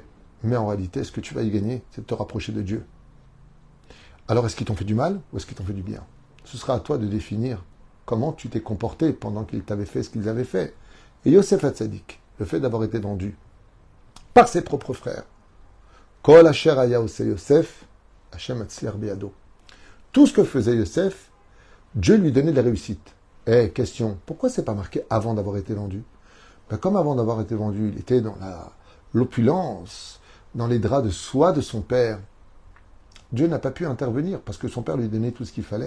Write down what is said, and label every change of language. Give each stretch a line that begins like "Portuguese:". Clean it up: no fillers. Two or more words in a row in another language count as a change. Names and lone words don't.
French: Mais en réalité, ce que tu vas y gagner, c'est de te rapprocher de Dieu. Alors, est-ce qu'ils t'ont fait du mal ou est-ce qu'ils t'ont fait du bien? Ce sera à toi de définir comment tu t'es comporté pendant qu'ils t'avaient fait ce qu'ils avaient fait. Et Yosef Hatzadik, le fait d'avoir été vendu par ses propres frères,
Hebrew: כל אשר היה עושה יוסף ה׳ מצליח בידו.
French: Tout ce que faisait Yosef, Dieu lui donnait de la réussite. Question, pourquoi c'est pas marqué avant d'avoir été vendu? Comme avant d'avoir été vendu, il était dans l'opulence, dans les draps de soie de son père. Dieu n'a pas pu intervenir parce que son père lui donnait tout ce qu'il fallait.